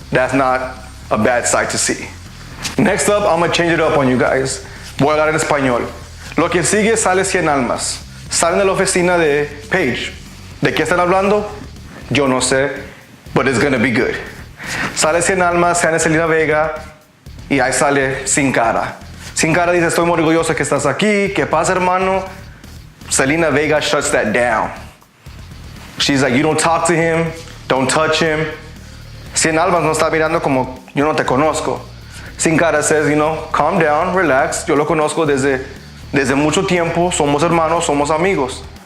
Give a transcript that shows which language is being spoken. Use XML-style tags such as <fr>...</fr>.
<en>That's not a bad sight to see. Next up, I'm gonna change it up on you guys.</en> <es>Voy a hablar en español. Lo que sigue sale 100 almas. Salen de la oficina de Paige. ¿De qué están hablando? Yo no sé,</es> <en>but it's gonna be good.</en> <es>Sale 100 almas, sale Selena Vega, y ahí sale Sin Cara. Sin Cara dice, estoy muy orgulloso que estás aquí, ¿qué pasa, hermano?</es> <en>Selena Vega shuts that down. She's like, you don't talk to him, don't touch him.</en> <es>100 almas no está mirando como, yo no te conozco. Sin Cara</es> <en>says, calm down, relax,</en> <es>yo lo conozco desde mucho tiempo, somos hermanos, somos amigos.</es>